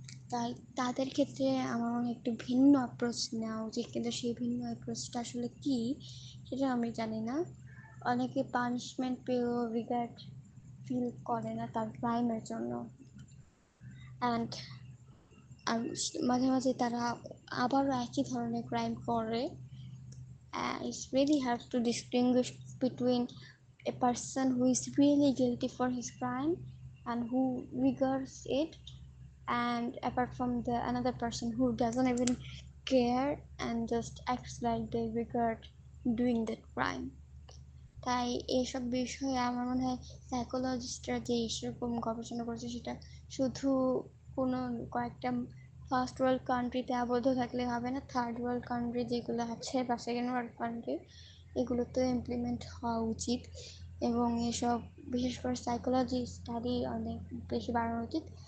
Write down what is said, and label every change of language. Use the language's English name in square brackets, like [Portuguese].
[Bangla] তাই তাদের ক্ষেত্রে আমার মনে হয় একটু ভিন্ন অ্যাপ্রোচ নেওয়া উচিত, কিন্তু সেই ভিন্ন অ্যাপ্রোচটা আসলে কী সেটা আমি জানি না। অনেকে পানিশমেন্ট পেয়েও রিগ্রেট ফিল করে না তার ক্রাইমের জন্য, অ্যান্ড মাঝে মাঝে তারা আবারও একই ধরনের ক্রাইম করে। [English] It's really hard to distinguish between a person who is really guilty for his crime and who regards it, and apart from the another person who doesn't even care and just acts like they regret doing that crime. [Bangla] তাই এইসব বিষয়ে আমার মনে হয় সাইকোলজিস্টরা যে সেরকম গবেষণা করেছে, সেটা শুধু কোনো কয়েকটা ফার্স্ট ওয়ার্ল্ড কান্ট্রিতে আবদ্ধ থাকলে হবে না। থার্ড ওয়ার্ল্ড কান্ট্রি যেগুলো আছে বা সেকেন্ড ওয়ার্ল্ড কান্ট্রি, এগুলোতে ইমপ্লিমেন্ট হওয়া উচিত, এবং এসব বিশেষ করে সাইকোলজি স্টাডি অনেক বেশি বাড়ানো উচিত।